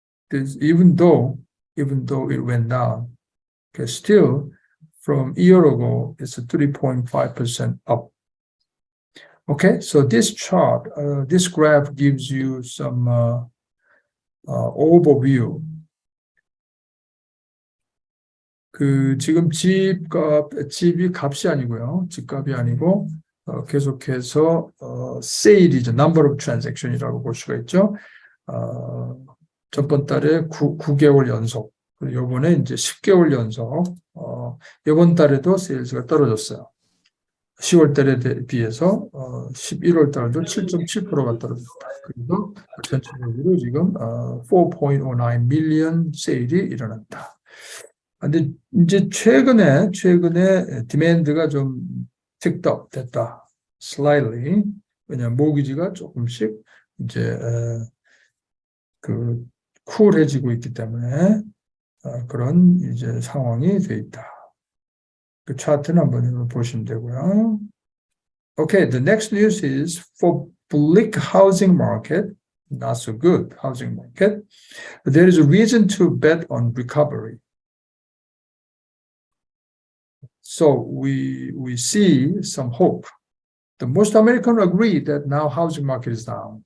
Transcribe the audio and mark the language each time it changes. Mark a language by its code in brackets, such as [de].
[en] This, even though it went down, okay, still from a year ago it's a 3.5% up. Okay, so this chart, this graph gives you some overview. [ko] 지금 집이 값이 아니고요, 집값이 아니고 계속해서 세일이죠, [en] number of transaction [ko] 이라고 볼 수가 있죠. 전번 달에 9개월 연속, 그리고 이번에 이제 10개월 연속, 이번 달에도 세일즈가 떨어졌어요. 10월 달에 비해서 11월 달도 7.7%가 떨어졌다. 그래서 전체적으로 지금 4.09 밀리언 세일이 일어났다. 근데 이제 최근에 디맨드가 좀 [en] ticked up [ko] 됐다. [en] slightly. [ko] 왜냐면 모기지가 조금씩 이제 쿨해지고 있기 때문에 그런 이제 상황이 돼 있다. 그 차트는 한번 보시면 되고요. [en] Okay, the next news is for bleak housing market, not so good housing market. There is a reason to bet on recovery. So we see some hope. The most Americans agree that now housing market is down.